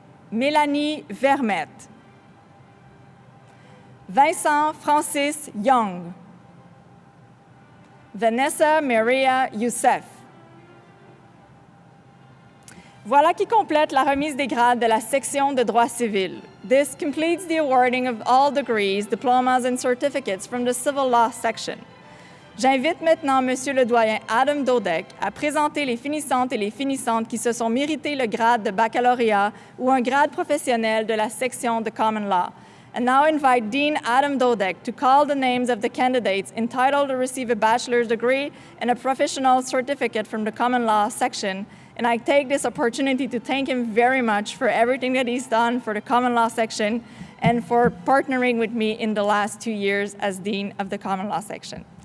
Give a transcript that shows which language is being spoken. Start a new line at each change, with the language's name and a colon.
French: Mélanie Vermette. Vincent Francis Young. Vanessa Maria Youssef. Voilà qui complète la remise des grades de la section de droit civil.
English: This completes the awarding of all degrees, diplomas and certificates from the civil law section.
French: J'invite maintenant Monsieur le doyen Adam Dodek à présenter les finissantes et les finissantes qui se sont mérité le grade de baccalauréat ou un grade professionnel de la section de Common Law.
English: And now invite Dean Adam Dodek to call the names of the candidates entitled to receive a bachelor's degree and a professional certificate from the Common Law section. And I take this opportunity to thank him very much for everything that he's done for the Common Law section and for partnering with me in the last 2 years as Dean of the Common Law section.